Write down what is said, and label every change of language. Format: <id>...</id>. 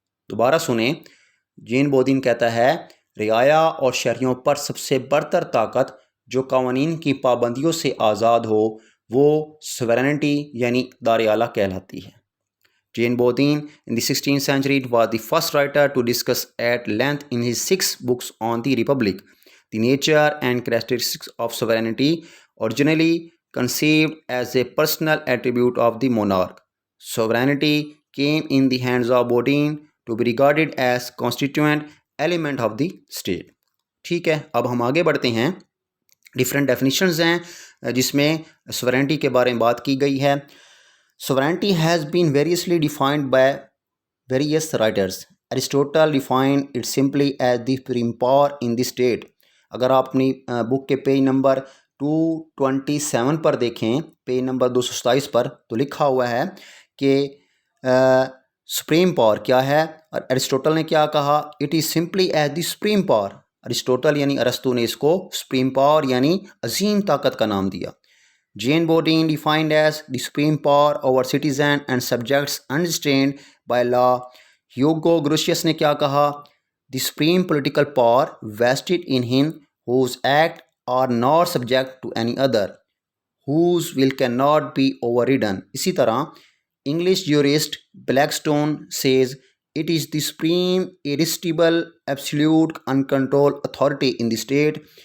<ur>دوبارہ سنیں، جین بودین کہتا ہے رعایا اور شہریوں پر سب سے برتر طاقت جو قوانین کی پابندیوں سے آزاد ہو، وہ سوورینٹی یعنی اقتدار اعلیٰ کہلاتی ہے۔</ur> <en>Jean Bodin in the 16th century was the first writer to discuss at length in his 6 books on the Republic the nature and characteristics of sovereignty, originally conceived as a personal attribute of the monarch. Sovereignty came in the hands of Bodin to be regarded as constituent element of the state.</en> <ur>ٹھیک ہے، اب ہم آگے بڑھتے ہیں۔ Different definitions ہیں جس میں سوورینٹی کے بارے میں بات کی گئی ہے۔</ur> <en>Sovereignty has been variously defined by various writers. Aristotle defined it simply as the supreme power in the state.</en> <ur>اگر آپ اپنی بک کے پیج نمبر 227 پر دیکھیں، پیج نمبر 227 پر، تو لکھا ہوا ہے کہ سپریم پاور کیا ہے، اور ایرسٹوٹل نے کیا کہا،</ur> <en>It is simply as the supreme power.</en> <ur>Aristotle یعنی ارسطو نے اس کو سپریم پاور یعنی عظیم طاقت کا نام دیا.</ur> <en>Jean Bodin defined as the supreme power over citizen and subjects understand by law.</en> <ur>Hugo گروشیس نے کیا کہا،</ur> <en>The supreme political power vested in him whose act are not subject to any other, whose will cannot be overridden.</en> <ur>اسی طرح</ur> <en>English jurist Blackstone says it is the supreme irresistible absolute uncontrolled authority in the state.</en>